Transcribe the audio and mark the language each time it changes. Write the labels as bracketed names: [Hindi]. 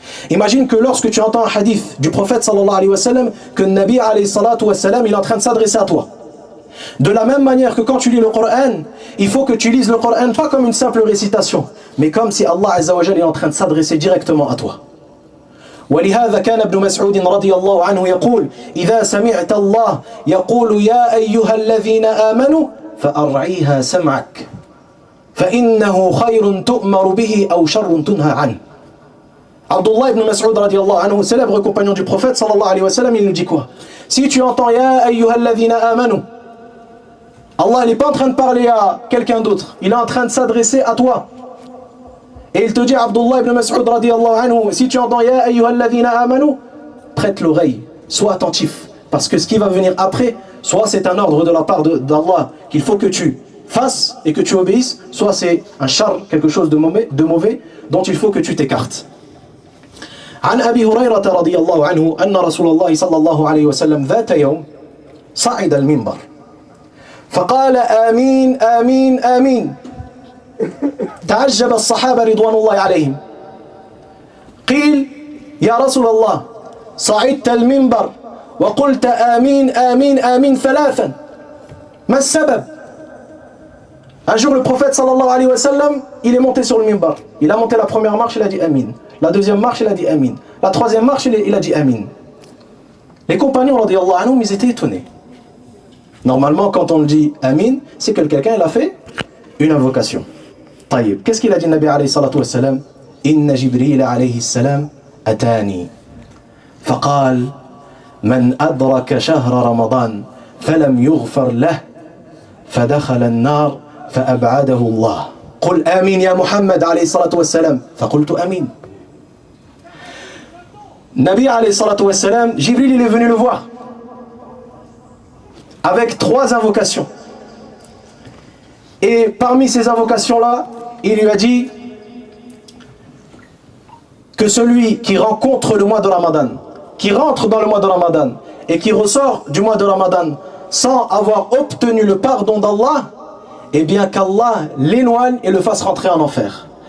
[French] Imagine que lorsque tu entends un hadith du prophète sallallahu alayhi wa sallam, que le Nabi alayhi salatu wa sallam, il est en train de s'adresser à toi. De la même manière que quand tu lis le Coran, il faut que tu lises le Coran pas comme une simple récitation, mais comme si Allah Azza wa Jalla est en train de s'adresser directement à toi. [Arabic] ولهذا كان ابن مسعود رضي الله عنه يقول إذا سمعت الله يقول يا أيها الذين آمنوا فأرعيها سمعك فإنه خير تؤمر به أو شر تنهى عنه. [French] Abdullah ibn Mas'ud radiallahu anhu, célèbre compagnon du prophète sallallahu alayhi wa sallam, il nous dit quoi? Si tu entends [Arabic] Ya ayyuhalladhina amanu, [French] Allah n'est pas en train de parler à quelqu'un d'autre, il est en train de s'adresser à toi. Et il te dit, Abdullah ibn Mas'ud radiallahu anhu, si tu entends [Arabic] Ya ayyuhalladhina amanu, [French] prête l'oreille, sois attentif. Parce que ce qui va venir après, soit c'est un ordre de la part d'Allah qu'il faut que tu fasses et que tu obéisses, soit c'est un char, quelque chose de mauvais dont il faut que tu t'écartes. [Arabic] عن أبي هريرة رضي الله عنه أن رسول الله صلى الله عليه وسلم ذات يوم صعد المنبر فقال آمين آمين آمين تعجب الصحابة رضوان الله عليهم قيل يا رسول الله صعدت المنبر وقلت آمين آمين آمين ثلاثا ما السبب؟ [French] Un jour le prophète sallallahu alayhi wa sallam, il est monté sur le minbar. Il a monté la première marche, il a dit Amin. La deuxième marche, il a dit Amin. La troisième marche, il a dit Amin. Les compagnons, radiyallahu anhum, ils étaient étonnés. Normalement, quand on dit Amin, c'est que quelqu'un il a fait une invocation. Taïb. Qu'est-ce qu'il a dit, Nabi alayhi salatu wa sallam? [Arabic] Inna Jibril alayhi salam atani. Faqal, man adraka shahra Ramadan, falam yughfar lah, fadakhala an-nar, فأبعده الله قل آمين يا محمد عليه الصلاة والسلام فقلت آمين. [French] Nabi alayhi salatu wa salam, Jibril il est venu le voir avec 3 invocations et parmi ces invocations là il lui a dit que celui qui rencontre le mois de Ramadan, qui rentre dans le mois de Ramadan et qui ressort du mois de Ramadan sans avoir obtenu le pardon d'Allah, eh bien qu'Allah l'éloigne et le fasse rentrer en enfer.